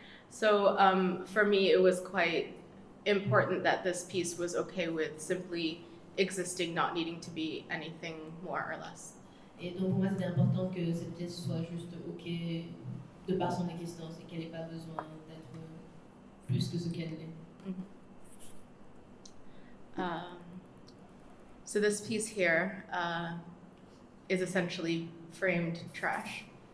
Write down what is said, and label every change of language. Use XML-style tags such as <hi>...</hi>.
<en>So for me, it was quite important that this piece was okay with simply existing, not needing to be anything more or less.</en> <fr>Et donc pour moi, c'était important que cette pièce soit juste ok de par son existence et qu'elle n'ait pas besoin d'être plus que ce qu'elle est.</fr> <en>So this piece here is essentially framed trash.</en>